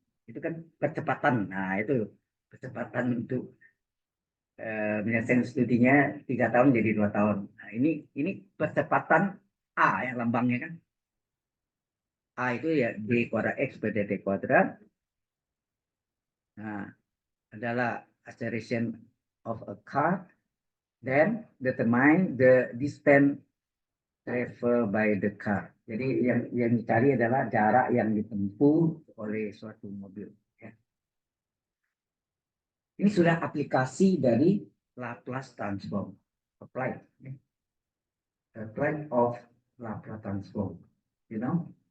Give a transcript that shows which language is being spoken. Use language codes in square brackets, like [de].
[id] Itu kan percepatan. Nah, itu percepatan untuk menyelesaikan studinya 3 tahun jadi 2 tahun. Nah, ini percepatan A ya lambangnya kan. A itu ya d kuadrat x per dt kuadrat. Nah, adalah [en] acceleration of a car. Then determine the distance traveled by the car. [id] Jadi yang dicari adalah jarak yang ditempuh oleh suatu mobil. Ya. Ini sudah aplikasi dari Laplace transform. [en] Apply. Ya. Apply of Laplace transform. You know?